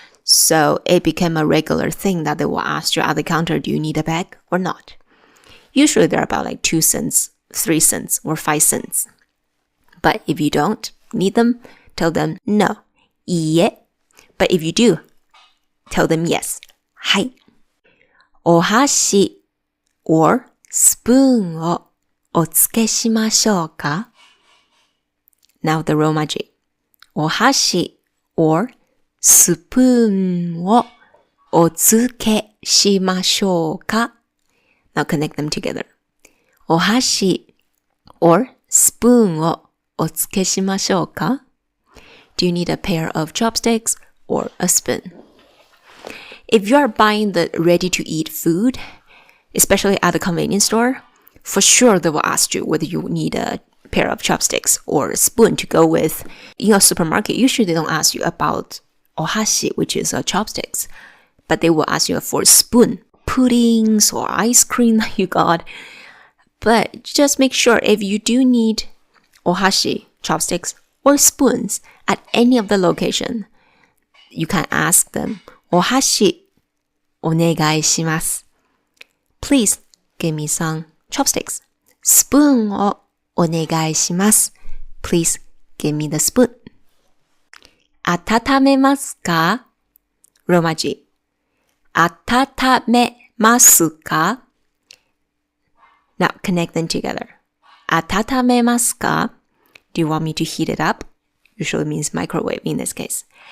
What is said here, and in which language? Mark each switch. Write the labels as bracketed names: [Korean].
[English] So it became a regular thing that they will ask you at the counter, do you need a bag or not? Usually they're about like 2 cents, 3 cents, or 5 cents. But if you don't need them, tell them no. [Japanese] いいえ. [English] But if you do, tell them yes. [Japanese] はい。お箸 or スプーンをお付けしましょうか? [English] Now the Romaji. [Japanese] お箸 or スプーンをお付けしましょうか? [English] Now connect them together. [Japanese] お箸 or スプーンをお付けしましょうか? [English] Do you need a pair of chopsticks or a spoon? If you are buying the ready-to-eat food, especially at the convenience store, for sure they will ask you whether you need a pair of chopsticks or a spoon to go with. In a supermarket, usually they don't ask you about ohashi, which is chopsticks, but they will ask you for a spoon, puddings or ice cream that you got. But just make sure if you do need ohashi, chopsticks, or spoons at any of the location, you can ask them, [Japanese] お箸お願いします. [English] Please give me some chopsticks. [Japanese] スプーンをお願いします. [English] Please give me the spoon. [Japanese] 温めますか?ローマ字。温めますか? [English] Now connect them together. [Japanese] 温めますか? [English] Do you want me to heat it up? Usually means microwave in this case.